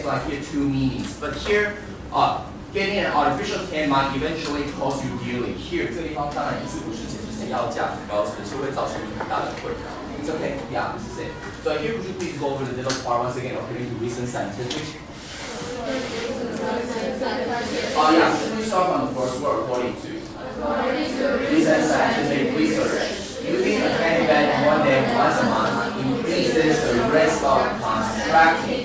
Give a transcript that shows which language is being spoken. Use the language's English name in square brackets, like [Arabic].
[English] So I hear two meanings, but here, getting an artificial tan might eventually cost you dearly. [Chinese] Here 这个地方当然意思不是解释是要价很高，只是会造成你很大的困扰。 [English] It's okay, yeah, this is it. So here, could you please go over the little part once again according to recent scientific? Yeah, we start from the first word according to recent scientific research. Using a candy bag one day once a month increases the risk of contracting.